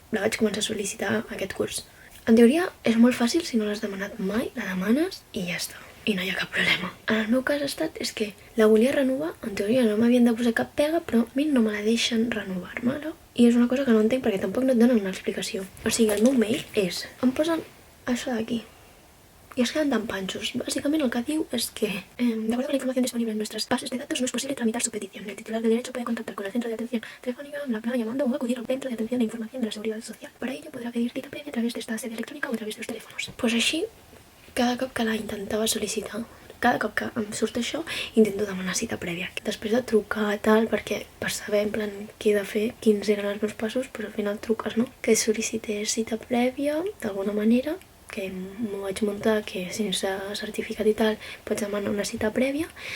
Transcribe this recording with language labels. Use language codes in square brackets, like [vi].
[ca] La vaig començar a sol·licitar aquest curs. En teoria és molt fàcil, si no l'has demanat mai, la demanes i ja està. I no hi ha cap problema. En el meu cas ha estat és que la volia renovar, en teoria no m'havien de posar cap pega, però a mi no me la deixen renovar-me-la. I és una cosa que no entenc perquè tampoc no et donen una explicació. O sigui, el meu mail és... Em posen això d'aquí. Y es quedan tan panchos. [es] Básicamente lo que digo es que, de acuerdo con la información disponible en nuestras bases de datos, no es posible tramitar su petición. El titular del derecho puede contactar con el centro de atención telefónica, llamando o acudir al centro de atención e información de la seguridad social. Para ello podrá pedir cita previa a través de esta sede electrónica o a través de los teléfonos. [ca] Pues així, cada cop que la intentava sol·licitar, cada cop que em surt això, intento demanar cita prèvia. Després de trucar tal, perquè per saber en plan què he de fer, quins eren els meus passos, però al final truques, no? Que sol·licités cita prèvia, d'alguna manera, que m'ho vaig muntar, que sense certificat i tal pots demanar una cita prèvia.